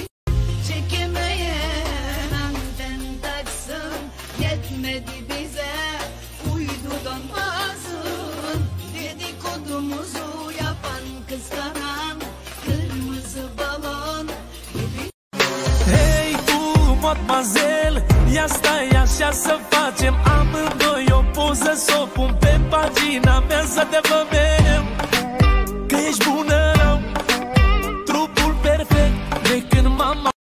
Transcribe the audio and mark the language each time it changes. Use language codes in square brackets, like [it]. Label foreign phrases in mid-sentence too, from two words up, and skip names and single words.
[tr] Çekemeyen anten taksın, yetmedi bize uydudan baksın. Dedikodumuzu yapan kıskanan kırmızı balon gibi. [ro] Hei tu, mademoiselle, ia stai așa să facem amândoi o poză, s-o pun pe pagina mea să te vedem. Că ești bună rău, trupul perfect de când mama.